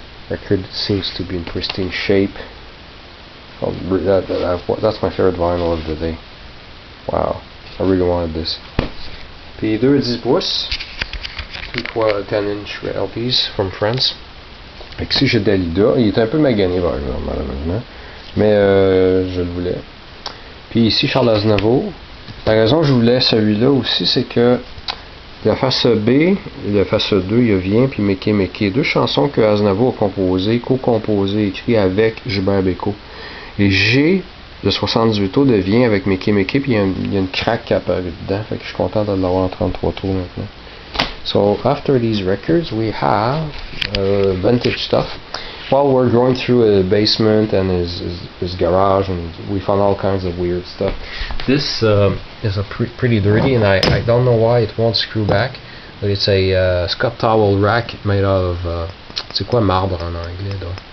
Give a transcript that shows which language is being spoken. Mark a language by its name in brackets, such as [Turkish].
[English] Record seems to be in pristine shape. Oh, that's my favorite vinyl of the day. Wow, I really wanted this. Puis 2 10 pouces, 2 10-inch LPs from France. [French] Fait que ici j'ai Dalida, il est un peu magané malheureusement, mais je le voulais. Puis ici Charles Aznavour. La raison que je voulais celui-là aussi, c'est que la face B et la face 2, il y a Viens puis Méké Méké, 2 chansons que Aznavour a composées, co-composées, écrites avec Gilbert Bécaud. Et G de 78 tours devient avec Méké Méké, puis il y a une craque qui apparaît dedans, fait que je suis content de l'avoir en 33 tours maintenant. [English] So after these records we have vintage stuff. While we're going through a basement and his garage, and we found all kinds of weird stuff. This is a pretty dirty, and I don't know why it won't screw back, but it's a Scott towel rack made out of c'est quoi marbre en anglais là?